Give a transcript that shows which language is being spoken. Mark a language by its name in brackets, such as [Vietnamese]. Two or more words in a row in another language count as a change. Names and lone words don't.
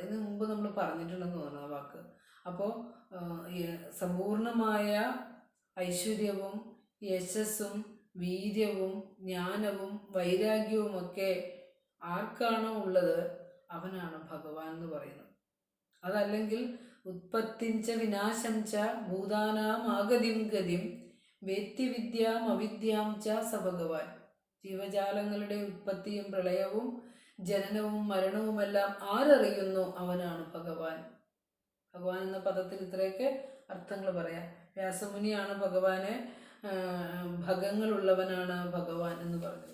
[Malayalam] ഇതിന് മുമ്പ് നമ്മൾ പറഞ്ഞിട്ടുണ്ടെന്ന് തോന്നുന്നു ആ വാക്ക്. അപ്പോൾ സമ്പൂർണമായ ഐശ്വര്യവും യശസ്സും വീര്യവും ജ്ഞാനവും വൈരാഗ്യവുമൊക്കെ ആർക്കാണോ ഉള്ളത് അവനാണ് ഭഗവാൻ എന്ന് പറയുന്നത്. [Sanskrit] അതല്ലെങ്കിൽ ഉത്പത്തിഞ്ച വിനാശം ച ഭൂതാനാം ആഗതിം ഗതിം വേത്തി വിദ്യാം അവിദ്യാം ച സ ഭഗവാൻ. [Malayalam] ജീവജാലങ്ങളുടെ ഉത്പത്തിയും പ്രളയവും ജനനവും മരണവുമെല്ലാം ആരറിയുന്നു? അവനാണ് ഭഗവാൻ. ഭഗവാൻ എന്ന പദത്തിൽ ഇത്രയൊക്കെ അർത്ഥങ്ങൾ പറയാം. വ്യാസമുനിയാണ് ഭഗവാനെ ഭഗങ്ങളുള്ളവനാണ് ഭഗവാൻ എന്ന് പറഞ്ഞത്.